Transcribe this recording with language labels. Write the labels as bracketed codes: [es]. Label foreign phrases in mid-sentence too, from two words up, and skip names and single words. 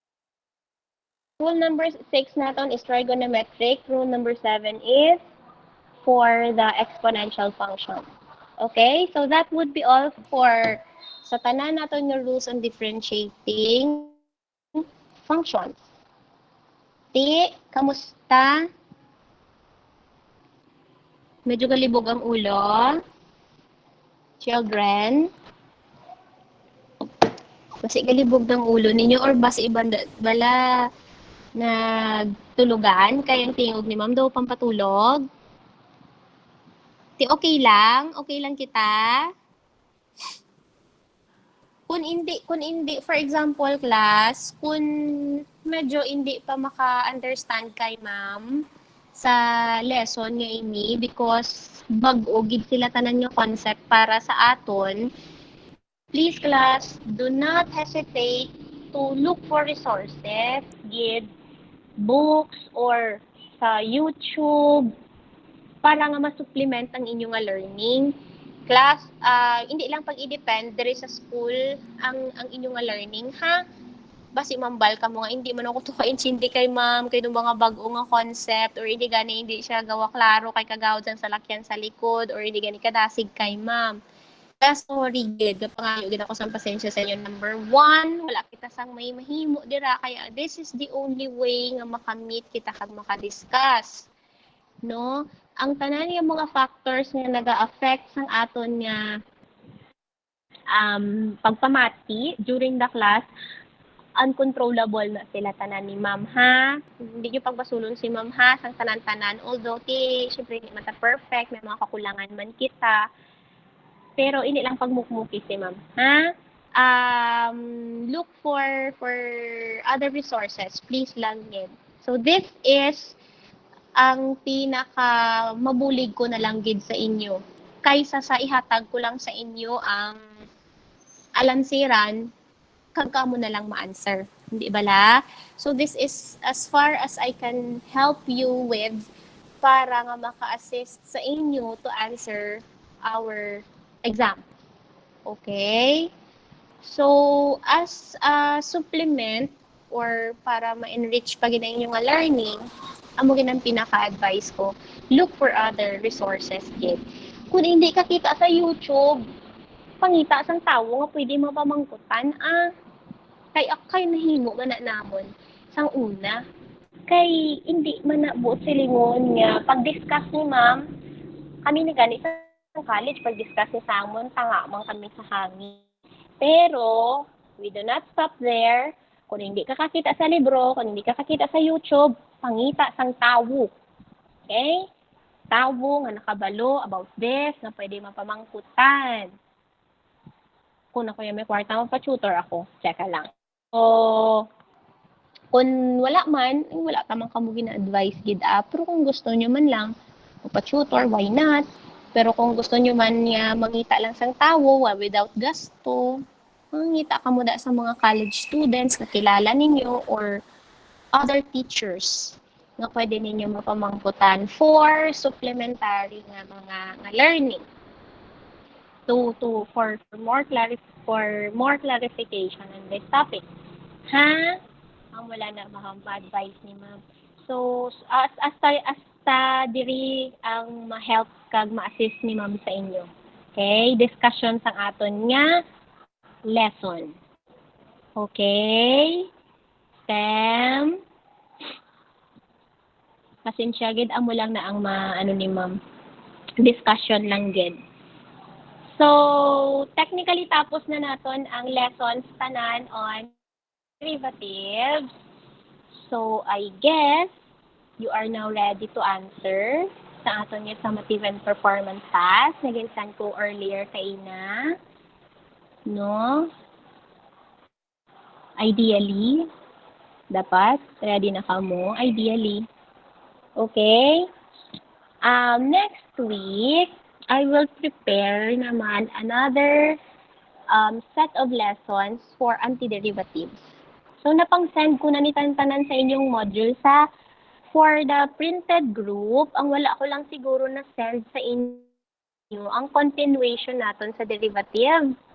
[en] rule number 6 natin is trigonometric. Rule number 7 is for the exponential function. Okay? So that would be all for [hil] sa tanan naton nga [en] rules on differentiating functions. [hil] Kamusta? Medyo galibog ang ulo. Children. Basi galibog ng ulo ninyo or basi ibang bala nagtulugan kayang tingog ni ma'am daw pampatulog. Okay lang kita. Kung hindi, [en] for example, class, [hil] kung medyo hindi pa maka-understand kay ma'am sa lesson nga ini because bag-o gid sila tanan nga concept para sa aton, [en] please class, do not hesitate to look for resources, gid books or sa YouTube [hil] para nga ma-supplement ang inyong [en] learning. [hil] Class, hindi lang pag-i-depend diri sa school ang inyong learning, ha? Basi mambal ka mo nga, hindi man ako to ka-intindi kay ma'am, kay nung mga bago nga concept, or hindi siya gawa klaro kay kagawad sa salakyan sa likod, or hindi gani kadasig kay ma'am. Kaya sorry, gid, kapangayo gid ako sa pasensya sa inyo. Number 1, wala kita sang may mahimo dira, kaya [en] this is the only way [hil] nga makamit kita kag makadiscuss. No? Ang tanan nga mga factors nga naga-affect sang aton nga pagpamati [en] during the class, [hil] uncontrollable na sila tanan ni ma'am, ha? Hindi nyo pagbasulon si ma'am, ha? Sang tanan-tanan. Although, syempre, hindi man ta perfect, may mga kakulangan man kita. Pero, hindi lang pagmukmuki si ma'am, ha? [en] Look for other resources. [hil] Please lang yun. So, [en] this is [hil] ang pinaka mabulig ko na lang gid sa inyo kaysa sa ihatag ko lang sa inyo ang alansiran kag kamo na lang ma-answer, hindi bala? [en] So this is as far as I can help you with [hil] para nga maka-assist sa inyo [en] to answer our exam. [hil] Okay? [en] So as a supplement [hil] or para ma-enrich pa gid ang inyong learning, amo ginang pinaka-advice ko, [en] look for other resources kid. [hil] Kung hindi ka kita sa YouTube, pangita sang tawo nga pwede mo pamangkutan, kay nahimo man na namon sang una. Kay hindi man na buot silingon nga pag-discuss ni ma'am, kami na gani sa college pag-discuss ni Samon, tanga man kami sa hangin. [en] Pero we do not stop there. [hil] Kung hindi ka kakita sa libro, kung hindi ka kakita sa YouTube, pangita sang tawo. Okay? Tawo nga nakabalo about this, na pwede mapamangkutan. Kung ako yung may kwarta mo, pa-tutor ako. Tsaka lang. So, kung wala man, wala tamang kamo gina-advise gid pero kung gusto nyo man lang, pa-tutor, [en] why not? [hil] Pero kung gusto nyo man niya mangita lang sang tawo, without gasto, mangita ka mo da sa mga [en] college students [hil] na kilala ninyo or [en] other teachers [hil] nga pwede ninyo mapamangkutan for supplementary nga mga learning [en] for more clarification on this topic. [hil] Ha? Ang wala na ma-advise ni ma'am. So as diri ang ma-help kag ma-assist ni ma'am sa inyo. Okay? Discussion sang aton nga lesson. Okay? Stem. Pasensya gid amo lang na ang ni ma'am. Discussion lang gid. So, technically tapos na naton ang lessons tanan [en] on derivatives. So, I guess you are now ready to answer [hil] sa aton nga [en] summative and performance task [hil] na ginsan ko [en] earlier [hil] kay ina. No? Ideally, dapat ready na kamo. [en] Ideally. Okay? Next week, I will prepare naman another set of lessons for antiderivatives. [hil] So, napang-send ko na ni Tantanan sa inyong module [en] for the printed group. [hil] Ang wala ko lang siguro na send sa inyo ang continuation naton sa derivative.